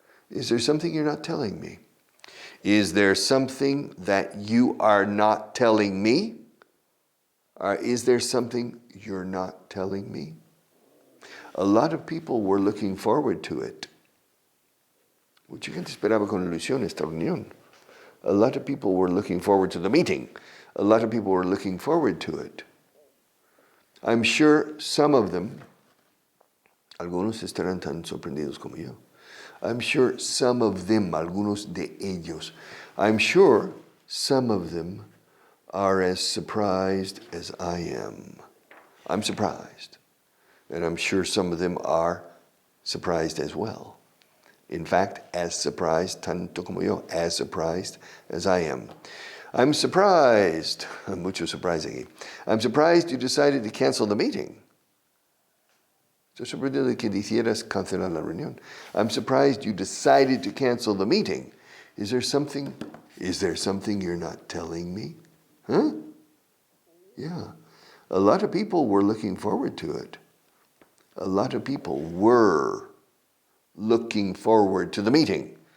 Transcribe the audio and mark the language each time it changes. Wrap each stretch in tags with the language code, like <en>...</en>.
<en>Is there something you're not telling me? Is there something that you are not telling me? Or is there something you're not telling me? A lot of people were looking forward to it.</en> <es>Mucha gente esperaba con ilusión esta reunión.</es> <en>A lot of people were looking forward to the meeting. A lot of people were looking forward to it. I'm sure some of them,</en> <es>algunos estarán tan sorprendidos como yo.</es> <en>I'm sure some of them,</en> <es>algunos de ellos,</es> <en>I'm sure some of them are as surprised as I am. I'm surprised. And I'm sure some of them are surprised as well. In fact, as surprised,</en> <es>tanto como yo,</es> <en>as surprised as I am. I'm surprised, mucho surprise aquí. I'm surprised you decided to cancel the meeting.</en> <es>Estoy sorprendido de que decidieras cancelar la reunión.</es> <en>I'm surprised you decided to cancel the meeting. Is there something you're not telling me? Huh? Yeah. A lot of people were looking forward to it. A lot of people were looking forward to the meeting.</en>